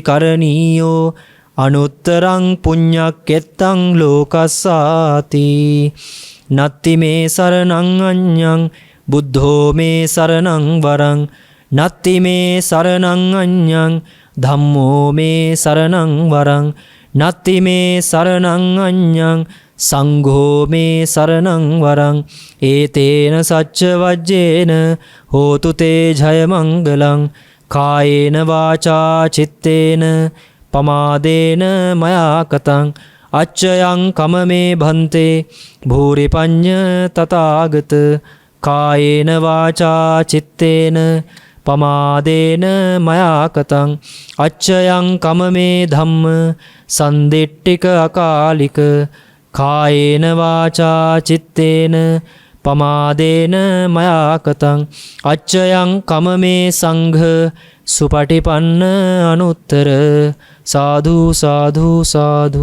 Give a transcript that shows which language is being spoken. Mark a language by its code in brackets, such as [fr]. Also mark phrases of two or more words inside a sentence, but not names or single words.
[pi] කරණීයෝ අනුත්තරං පුඤ්ඤක්කෙත්තං ලෝකස්සාති නත්ති මේ සරණං අඤ්ඤං බුද්ධෝ මේ සරණං වරං නත්ති මේ සරණං අඤ්ඤං ධම්මෝ මේ සරණං වරං නත්ති මේ සරණං අඤ්ඤං සංඝෝ මේ සරණං වරං ඒතේන සච්ච වජ්ජේන හෝතු තේ ජය මංගලං කායේන වාචා චිත්තේන පමාදේන මයා කතං අච්චයං කමමේ භන්තේ භූරි පඤ්ඤ තථාගත කායේන වාචා චිත්තේන පමාදේන මයා කතං අච්චයං කමමේ ධම්ම සන්දිට්ඨික අකාලික කායේන වාචා චිත්තේන පමාදේන මයා කතං අච්චයං කමමේ සංඝ සුපටිපන්න අනුත්තර සාදු සාදු සාදු.